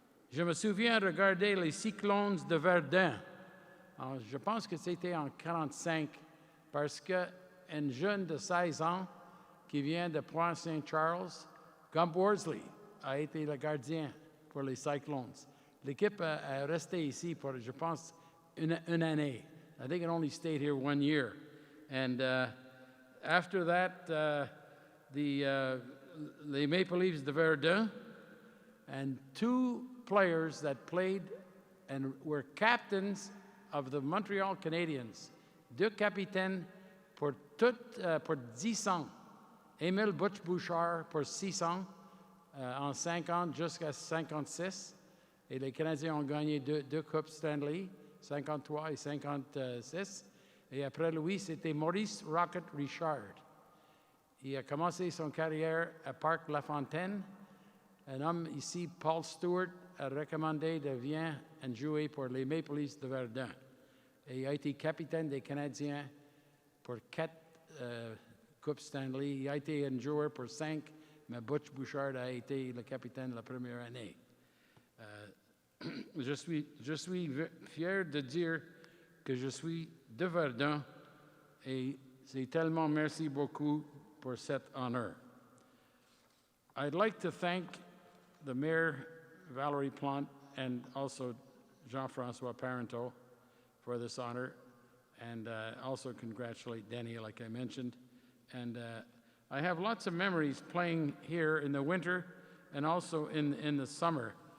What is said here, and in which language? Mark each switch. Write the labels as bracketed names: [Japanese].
[French] Je me souviens regarder les Cyclones de Verdun. Alors, je pense que c'était en 1945, parce qu'un jeune de 16 ans qui vient de Pointe-Saint-Charles, Gump Worsley, a été le gardien pour les Cyclones. L'équipe a resté ici pour, je pense, une année. [English] I think it only stayed here 1 year. And after that, les Maple Leafs de Verdun, and 2 players that played and were captains of the Montreal Canadiens, [French] 2 capitaines pour 10 ans. Émile Butch-Bouchard pour 6 ans, en 50 jusqu'à 56. Et les Canadiens ont gagné 2 Coupes Stanley, 53 et 56. Et après lui, c'était Maurice Rocket Richard. Il a commencé son carrière à Parc Lafontaine. Un homme ici, Paul Stewart, a recommandé de venir et jouer pour les Maple Leafs de Verdun. Et il a été capitaine des Canadiens pour 4 Coupes Stanley. Il a été un joueur pour 5, mais Butch Bouchard a été le capitaine la première année. Je suis fier de dire que je suis de Verdun et c'est tellement merci beaucoup pour cet honneur. [English] I'd like to thank the Mayor, Valerie Plante, and also Jean-François Parenteau for this honor, and also congratulate Denny, like I mentioned. And I have lots of memories playing here in the winter and also in the summer.